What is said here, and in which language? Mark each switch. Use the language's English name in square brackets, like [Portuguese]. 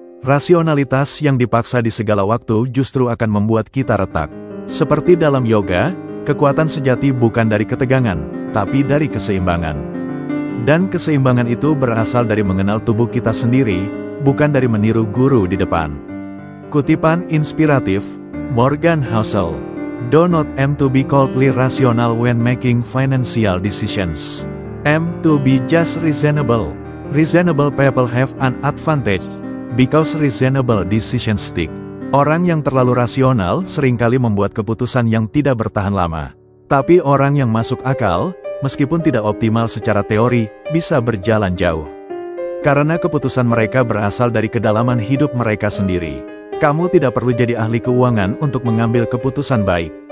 [Indonesian] Rasionalitas yang dipaksa di segala waktu justru akan membuat kita retak. Seperti dalam yoga, kekuatan sejati bukan dari ketegangan, tapi dari keseimbangan. Dan keseimbangan itu berasal dari mengenal tubuh kita sendiri, bukan dari meniru guru di depan. Kutipan inspiratif, Morgan Housel. [English] Do not aim to be coldly rational when making financial decisions. Aim to be just reasonable. Reasonable people have an advantage, because reasonable decisions stick. [Indonesian] Orang yang terlalu rasional seringkali membuat keputusan yang tidak bertahan lama. Tapi orang yang masuk akal, meskipun tidak optimal secara teori, bisa berjalan jauh. Karena keputusan mereka berasal dari kedalaman hidup mereka sendiri. Kamu tidak perlu jadi ahli keuangan untuk mengambil keputusan baik.